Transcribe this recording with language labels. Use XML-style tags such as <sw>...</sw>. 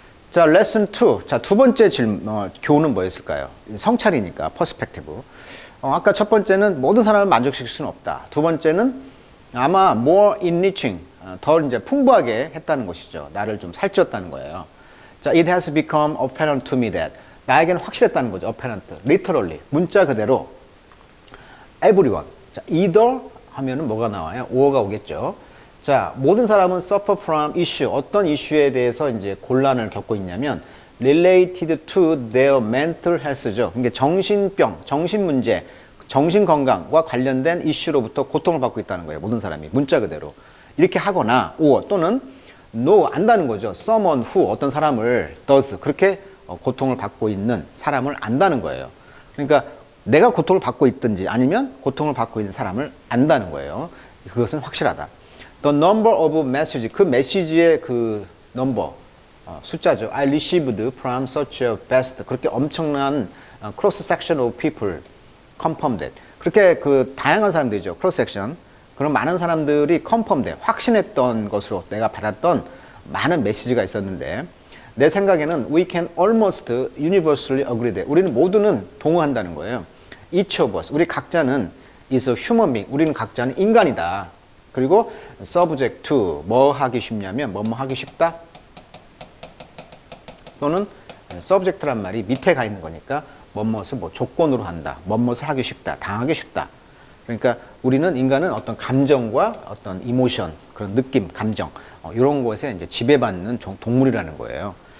<ko>자, 레슨 2. 자, 두 번째 교훈은 뭐였을까요? 성찰이니까, 퍼스펙티브. 아까 첫 번째는 모든 사람을 만족시킬 수는 없다. 두 번째는 아마</ko> <en>more enriching,</en> <ko>더 이제 풍부하게 했다는 것이죠. 나를 좀 살찌웠다는 거예요.</ko> <en>자, it has become apparent to me that.</en> <ko>나에게는 확실했다는 거죠. apparent. literally. 문자 그대로. everyone. 자, either 하면은 뭐가 나와요? or가 오겠죠. 자, 모든 사람은</ko> <en>suffer from issue.</en> <ko>어떤 이슈에 대해서 이제 곤란을 겪고 있냐면</ko> <en>related to their mental health</en> <ko>죠. 그러니까 정신병, 정신 문제, 정신 건강과 관련된 이슈로부터 고통을 받고 있다는 거예요. 모든 사람이 문자 그대로 이렇게 하거나 or 또는 know 안다는 거죠.</ko> <en>someone who</en> <ko>어떤 사람을 does 그렇게 고통을 받고 있는 사람을 안다는 거예요. 그러니까 내가 고통을 받고 있든지 아니면 고통을 받고 있는 사람을 안다는 거예요. 그것은 확실하다.</ko> <en>The number of message</en> <ko>그 메시지의 그 넘버 숫자죠.</ko> <en>I received from such a vast</en> <ko>그렇게 엄청난</ko> <en>cross section of people confirmed that</en> <ko>그렇게 그 다양한 사람들이죠. cross section 그런 많은 사람들이 confirmed 확신했던 것으로 내가 받았던 많은 메시지가 있었는데 내 생각에는</ko> <en>we can almost universally agree that</en> <ko>우리는 모두는 동의한다는 거예요.</ko> <en>Each of us</en> <ko>우리 각자는</ko> <en>is a human being</en> <ko>우리는 각자는 인간이다. 그리고 subject to 뭐 하기 쉽냐면 뭐뭐 하기 쉽다 또는 subject란 말이 밑에 가 있는 거니까 뭐뭇을 뭐 조건으로 한다 뭐뭇을 하기 쉽다 당하기 쉽다 그러니까 우리는 인간은 어떤 감정과 어떤 이모션 그런 느낌 감정 이런 것에 이제 지배받는 동물이라는 거예요.</ko>